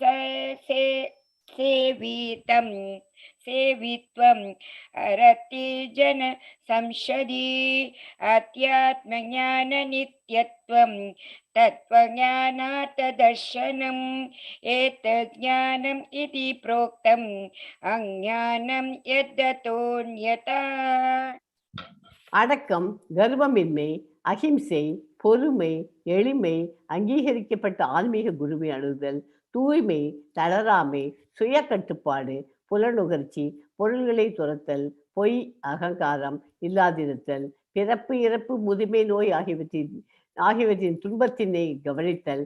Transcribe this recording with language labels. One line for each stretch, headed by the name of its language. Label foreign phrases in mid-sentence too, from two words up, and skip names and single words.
Sanskrit: सेवित्वम् अरति जन संशदि अध्यात्मज्ञाननित्यत्वं तत्त्वज्ञानार्थदर्शनम् एतज्ज्ञानम् इति प्रोक्तम् अज्ञानं यद्दतोऽन्यथा.
Tamil: அடக்கம், கர்வமின்மை, அகிம்சை, பொறுமை, எளிமை, அங்கீகரிக்கப்பட்ட ஆன்மீக குருவை அணுகுதல், தூய்மை, தளராமை, சுய கட்டுப்பாடு, புலனுகர்ச்சி, பொருள்களை துரத்தல், பொய், அகங்காரம் இல்லாதிருத்தல், பிறப்பு, இறப்பு, முதுமை, நோய் ஆகியவற்றின் துன்பத்தினை கவனித்தல்,